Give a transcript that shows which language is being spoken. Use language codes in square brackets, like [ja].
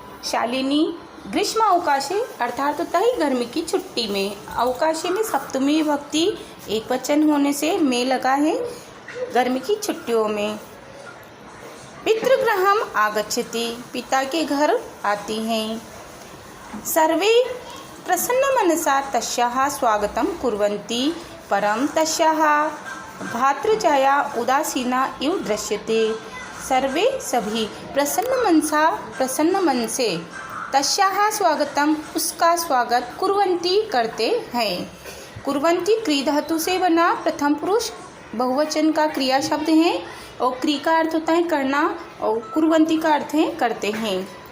[hi] शालिनी ग्रीष्मावकाशे अर्थात होता है गर्मी की छुट्टी में। अवकाशे में सप्तमी विभक्ति एक वचन होने से में लगा है गर्मी की छुट्टियों में। [sa] पितृगृहम आगच्छति [hi] पिता के घर आती हैं। [sa] सर्वे प्रसन्न मनसा तस्याः स्वागतं कुर्वन्ति परं तस्याः भातृजाया उदासीना इव दृश्यते। [hi] सर्वे सभी प्रसन्न मन से तस्याः स्वागतम उसका स्वागत कुर्वन्ति करते हैं। कुर्वन्ति क्री धातु से बना प्रथम पुरुष बहुवचन का क्रिया शब्द है और क्री का अर्थ होता है करना और कुर्वन्ति का अर्थ है करते हैं।